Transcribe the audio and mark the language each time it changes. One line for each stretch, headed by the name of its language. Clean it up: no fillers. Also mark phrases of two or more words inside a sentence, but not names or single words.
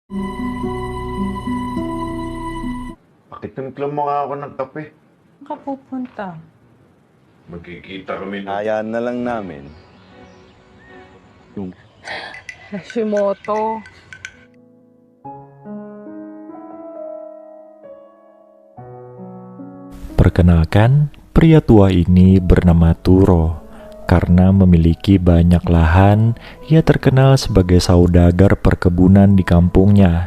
Filipino: Pakitimpla mo nga ako ng kape. Saan ka pupunta? Magkikita kami ng... Hayaan na lang namin. Hashimoto.
Indonesian: Perkenalkan, pria tua ini bernama Turo. Karena memiliki banyak lahan, ia terkenal sebagai saudagar perkebunan di kampungnya.